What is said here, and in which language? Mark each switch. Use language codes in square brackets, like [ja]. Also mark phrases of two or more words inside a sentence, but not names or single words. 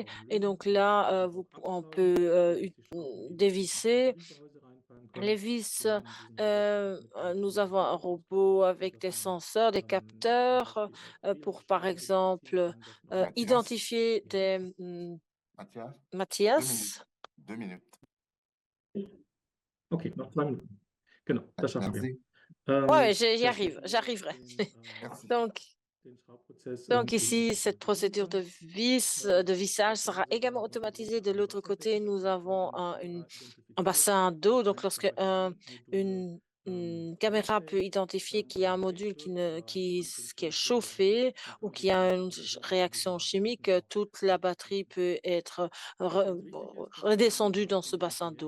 [fr] Et donc là, on peut dévisser les vis. Nous avons un robot avec des senseurs, des capteurs pour, par exemple, Mathias, identifier des Mathias, 2 minutes. Mathias. 2 minutes. [de] Okay, noch 2 Minuten. Genau, das schaffen wir. [fr] Merci. Oui, j'y [de] Sehr schön. [fr] arrive, j'arriverai. Merci. Donc, [de] Den Schraubprozess [fr] Donc ici, cette procédure de vissage sera également automatisée. De l'autre côté, nous avons un bassin d'eau. Donc lorsque une caméra peut identifier qu'il y a un module qui est chauffé ou qui a une réaction chimique, toute la batterie peut être redescendue dans ce bassin d'eau.